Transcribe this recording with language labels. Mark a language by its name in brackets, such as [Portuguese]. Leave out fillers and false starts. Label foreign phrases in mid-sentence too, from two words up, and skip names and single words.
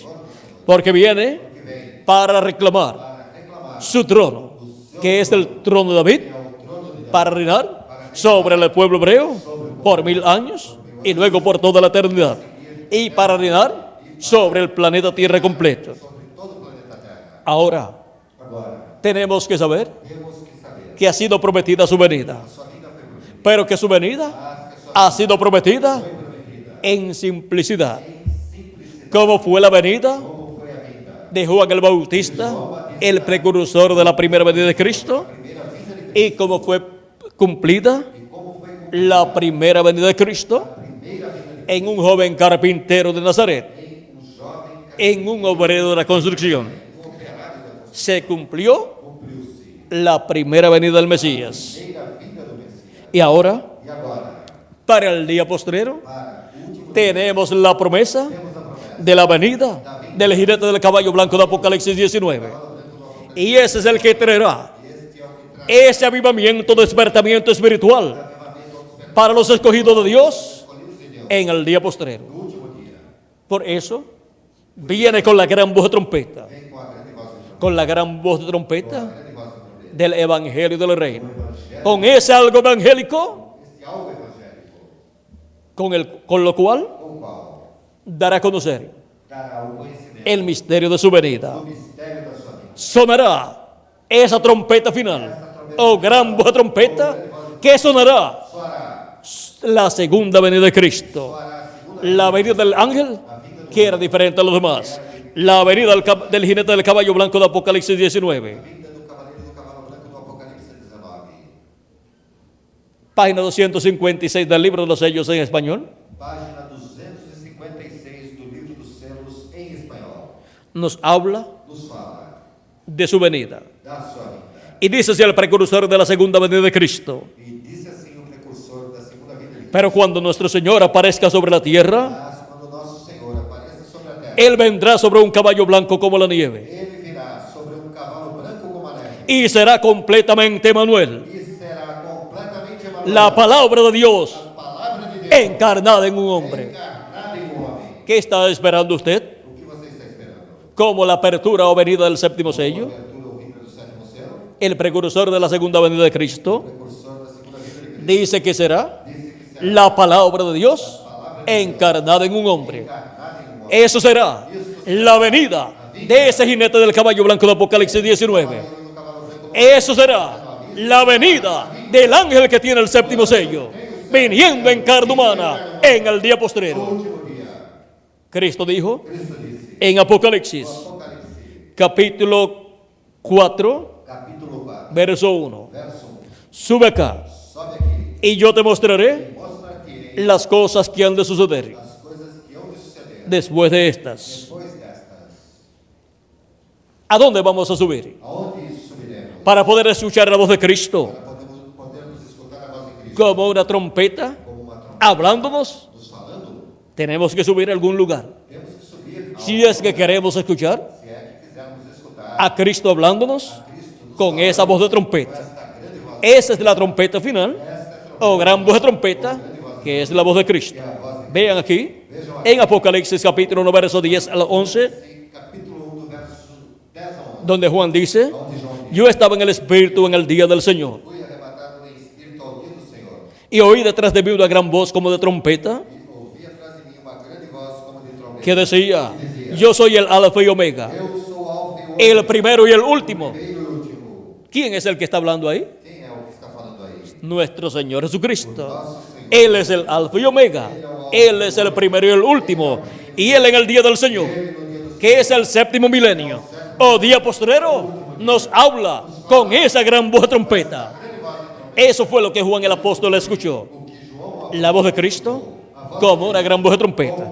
[Spanish] Porque viene para reclamar su trono, que es el trono de David, para reinar sobre el pueblo hebreo por 1000 años y luego por toda la eternidad, y para reinar sobre el planeta Tierra completo. [Portuguese] todo o planeta Terra. [Spanish] Ahora [Portuguese] Agora, [Spanish] tenemos que saber [Portuguese] temos que saber [Spanish] que ha sido prometida su venida, [Portuguese] sua vida foi prometida, [Spanish] pero que su venida ha sido prometida en simplicidad, como fue la venida [Portuguese] como foi a vinda, [Spanish] de Juan el Bautista, el precursor de la primera venida de Cristo, y como fue cumplida [Portuguese] como foi [Spanish] la primera venida de Cristo [Portuguese] primeira vinda [Spanish] en un joven carpintero de Nazaret, [Portuguese] jovem, [Spanish] en un obrero de la construcción. Se cumplió [Portuguese] cumpriu-se [Spanish] la primera venida del Mesías. [Portuguese] primeira vinda do Messias. [Spanish] Y ahora, [Portuguese] E agora, [Spanish] para el día postrero, [Portuguese] para o último, [Spanish] tenemos la promesa [Portuguese] temos a promessa [Spanish] de la venida del jinete del caballo blanco de Apocalipsis 19. Y ese es el que traerá [Portuguese] este é o que traz [Spanish] ese avivamiento, despertamiento espiritual [Portuguese] avivamento ao despertar [Spanish] para los escogidos de Dios [Portuguese] escolhidos de Deus [Spanish] en el día postrero. [Portuguese] no último dia. [Spanish] Por eso, viene con la gran voz de trompeta, [Portuguese] Vem com a grande voz de trombeta, [Spanish] con la gran voz de trompeta [Portuguese] grande voz de trombeta. [Spanish] del Evangelio del Reino. Con ese algo evangélico, [Portuguese] Este algo evangélico, [Spanish] con lo cual [Portuguese] com o qual [Spanish] dará a conocer [Portuguese] dará o conhecimento [Spanish] el misterio de su venida. [Portuguese] do mistério da sua vida. [Spanish] Sonará esa trompeta final, o gran voz de trompeta, que sonará [Portuguese] Soará, [Spanish] la segunda venida de Cristo, [Portuguese] soará a segunda [Spanish] la venida del ángel, que era diferente a los demás, la venida del jinete del caballo blanco de Apocalipsis 19. [Portuguese] vinda do cavaleiro do cavalo branco do Apocalipse 19. [Spanish] Página 256 del libro de los sellos en español, [Portuguese] Página 256 do livro dos selos em espanhol. [Spanish] nos habla [Portuguese] Nos fala [Spanish] de su venida. [Portuguese] da sua vida. [Spanish] Y dice así el precursor de la segunda venida de Cristo: [Portuguese] E disse assim o precursor da segunda vinda de Cristo. [Spanish] pero cuando nuestro Señor aparezca sobre la tierra, [Portuguese] Mas quando nosso Senhor apareça sobre a terra, [Spanish] Él vendrá sobre un caballo blanco como la nieve, [Portuguese] ele virá sobre um cavalo branco como a neve. [Spanish] y será completamente Manuel, [Portuguese] E será completamente [Spanish] la palabra de Dios [Portuguese] a palavra de Deus [Spanish] encarnada en un hombre. [Portuguese] encarnada em um homem. [Spanish] ¿Qué está esperando usted? [Portuguese] O que você está esperando? [Spanish] como la apertura o venida del séptimo sello, [Portuguese] abertura ou vinda do sétimo selo, [Spanish] el precursor de la segunda venida de Cristo, [Portuguese] precursor da segunda vinda de Cristo, [Spanish] dice que será [Portuguese] disse que será [Spanish] la palabra de Dios encarnada en un hombre. [Portuguese] encarnada em um homem. [Spanish] Eso será la venida de ese jinete del caballo blanco de Apocalipsis 19. [Portuguese] No cavalo branco, [Spanish] Eso será la venida del ángel que tiene el séptimo sello, viniendo en carne humana en el día postrero. [Portuguese] último día. [Spanish] Cristo dijo [Portuguese] Cristo disse, [Spanish] en Apocalipsis, [Portuguese] Apocalipse, [Spanish] capítulo 4, [Portuguese] capítulo 4, [Spanish] verso 1. [Portuguese] verso 1. [Spanish] Sube acá [Portuguese] Sobe aqui, [Spanish] y yo te mostraré [Portuguese] mostra-te [Spanish] las cosas que han de suceder [Portuguese] as coisas que hão de suceder [Spanish] después de estas. [Portuguese] depois destas. [Spanish] ¿A dónde vamos a subir? [Portuguese] Aonde subiremos? [Spanish] Para poder escuchar la voz de Cristo [Portuguese] Para podermos escutar a voz de Cristo [Spanish] como una trompeta [Portuguese] como uma trombeta [Spanish] hablándonos. [Portuguese] nos falando. [Spanish] Tenemos que subir a algún lugar. [Portuguese] Temos que subir [Spanish] Si es que queremos escuchar [Portuguese] se é que quisermos escutar [Spanish] a Cristo hablándonos [Portuguese] Cristo nos [Spanish] con esa voz de trompeta. [Portuguese] esta grande voz, [Spanish] Esa es la trompeta final o gran voz de trompeta, que es la voz de Cristo. Vean aquí en Apocalipsis capítulo 1, verso 10 al 11, [Portuguese] capítulo 1, do verso 10 a 11, [Spanish] donde Juan dice, [Portuguese] onde João diz, [Spanish] yo estaba en el Espíritu en el día del Señor, [Portuguese] fui arrebatado em espírito ao dia do Senhor, [Spanish] y oí detrás de mí una gran voz como de trompeta, [Portuguese] e ouvi atrás de mí uma grande voz como de trombeta, [Spanish] que decía, yo soy el Alfa y Omega, [Portuguese] eu sou Alfa e [Spanish] el primero y el último. [Portuguese] primeiro e último. [Spanish] ¿Quién es el que está hablando ahí? [Portuguese] Quem é o que está falando aí? [Spanish] Nuestro Señor Jesucristo. [Portuguese] Nosso Senhor. [Spanish] Él es el Alfa y Omega. Él es el primero y el último. Y Él en el día del Señor, que es el séptimo milenio, o día postrero, nos habla con esa gran voz de trompeta. Eso fue lo que Juan el apóstol escuchó. La voz de Cristo como una gran voz de trompeta.